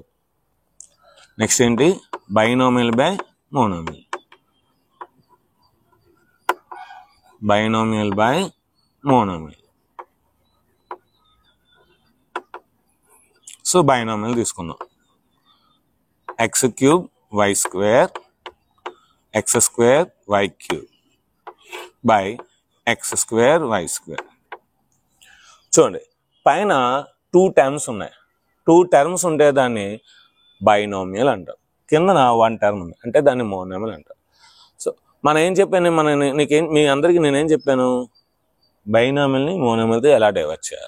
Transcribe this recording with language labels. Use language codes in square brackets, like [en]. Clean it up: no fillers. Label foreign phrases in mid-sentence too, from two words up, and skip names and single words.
[en] Next ఏంటి? binomial by monomial. binomial by monomial. [te] సో బైనోమియల్ తీసుకుందాం. x³ y² x² y³ బై x² y². చూడండి, పైన 2 టర్మ్స్ ఉన్నాయి. 2 టర్మ్స్ ఉంటే దాన్ని బైనోమియల్ అంటారు. కిందన 1 టర్మ్ ఉంది అంటే దాన్ని మోనోమియల్ అంటారు. సో మనం ఏం చెప్పాను, మీ అందరికీ నేనేం చెప్పాను? బైనోమియల్ని మోనోమియల్తో ఎలా డివైడ్ చేయాలి.